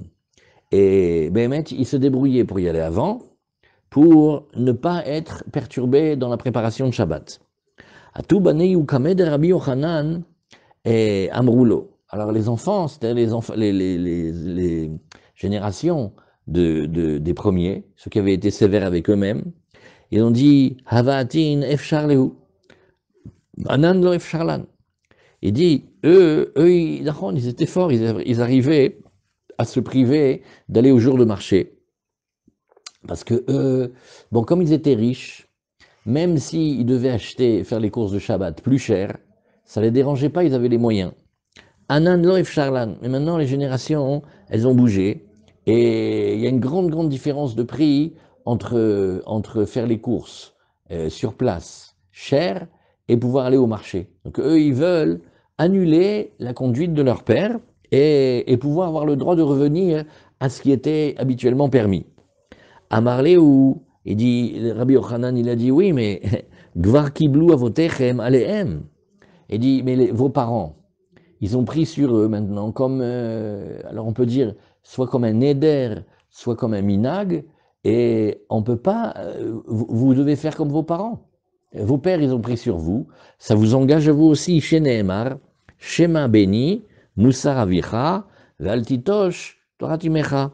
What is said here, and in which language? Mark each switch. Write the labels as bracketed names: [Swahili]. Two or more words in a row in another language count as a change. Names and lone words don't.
[French] Et Behemet, il se débrouillait pour y aller avant, pour ne pas être perturbé dans la préparation de Shabbat. [Aramaic] אתו בנייהו לקמיה דרבי יוחנן et אמרו ליה. [French] Alors les enfants, c'est-à-dire les générations des premiers, ceux qui avaient été sévères avec eux-mêmes, ils ont dit [Aramaic] אבהתין אפשר להו, אנן לא אפשר לן. [French] Il dit eux ils étaient forts, ils arrivaient à se priver d'aller au jour de marché. Parce que eux, bon, comme ils étaient riches, même s'ils devaient faire les courses de Shabbat plus cher, ça ne les dérangeait pas, ils avaient les moyens. [Aramaic] אנן לא אפשר לן. [French] Mais maintenant, les générations, elles ont bougé. Et il y a une grande différence de prix entre faire les courses sur place, cher, et pouvoir aller au marché. Donc eux, ils veulent annuler la conduite de leur père et pouvoir avoir le droit de revenir à ce qui était habituellement permis. Amarle ou il dit, Rabbi Yochanan, il a dit oui, mais [Hebrew] כבר קיבלו אבותיכם עליהם. [French] Il dit, mais vos parents, ils ont pris sur eux maintenant comme, alors on peut dire, soit comme un éder, soit comme un minag, et on peut pas, vous devez faire comme vos parents. Vos pères, ils ont pris sur vous, ça vous engage à vous aussi, chez Nehemar, [Hebrew] שמע בני מוסר אביך ואל תטוש תורת אמך.